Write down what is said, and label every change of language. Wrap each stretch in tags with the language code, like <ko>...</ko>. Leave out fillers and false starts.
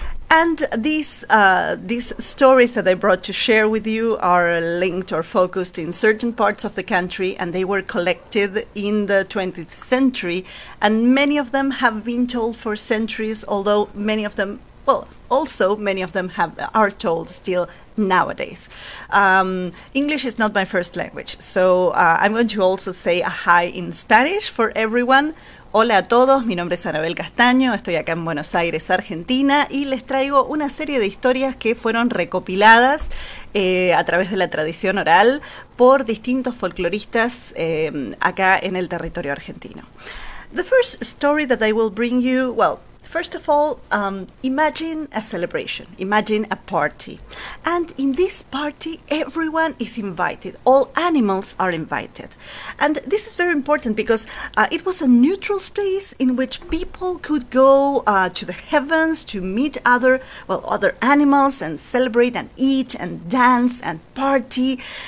<en>And these stories that I brought to share with you are linked or focused in certain parts of the country, and they were collected in the 20th century. And many of them have been told for centuries, although many of them, well, also many of them are told still nowadays. English is not my first language, so I'm going to also say a hi in Spanish for everyone.</en> <es>Hola a todos, mi nombre es Anabelle Castano, estoy acá en Buenos Aires, Argentina, y les traigo una serie de historias que fueron recopiladas a través de la tradición oral por distintos folcloristas acá en el territorio argentino.</es> <en>The first story that I will bring you, well, first of all, imagine a celebration, imagine a party. And in this party, everyone is invited. All animals are invited. And this is very important because it was a neutral space in which people could go to the heavens to meet other animals and celebrate and eat and dance and party.</en>